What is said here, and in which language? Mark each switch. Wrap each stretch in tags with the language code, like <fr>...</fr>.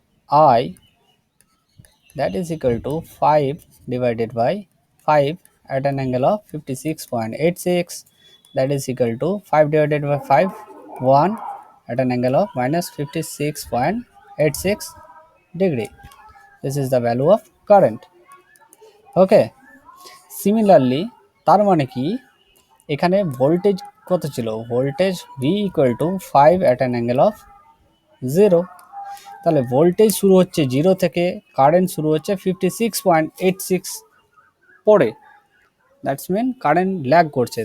<en>I that is equal to 5 divided by 5 at an angle of 56.86, that is equal to 5 divided by 5, 1 at an angle of minus 56.86 degree. This is the value of current. Okay, similarly</en> <bn>তার মানে কি এখানে voltage কত ছিল?</bn> <en>Voltage V equal to 5 at an angle of 0।</en> <bn>তাহলে voltage শুরু হচ্ছে 0 থেকে, কারেন্ট শুরু হচ্ছে 56.86 পরে, দ্যাটস মিন কারেন্ট ল্যাগ করছে।</bn>